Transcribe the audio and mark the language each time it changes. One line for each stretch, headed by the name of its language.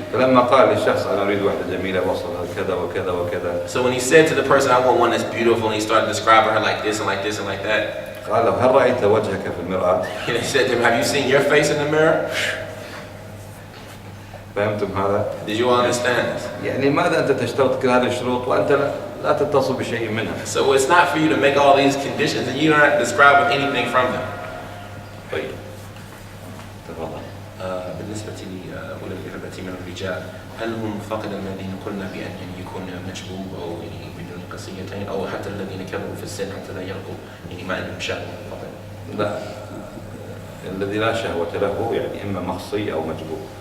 Arabic: فلما قال للشخص أنا أريد واحدة جميلة وصلها كذا وكذا وكذا.
English: So when he said to the person, I want one that's beautiful, and he started describing her like this and like this and like that.
Arabic: قال له هل رأيت وجهك في المرآة؟
English: And he said to him, have you seen your face in the mirror?
Arabic: فهمتم هذا؟
English: Did you all understand this?
Arabic: يعني ماذا أنت تشترط كل هذه الشروط وأنت لا تتصل بشيء منها.
English: So it's not for you to make all these conditions and you're not described with anything from them.
Arabic: طيب. تفضل. بالنسبة لأولي الإربة من الرجال هل هم فقط الذين قلنا بأن يكون مجبوب أو بدون قصيتين أو حتى الذين كبروا في السن حتى لا يلقوا ما عندهم شهوة فقط؟ لا الذي لا شهوة له يعني إما مخصي أو مجبور.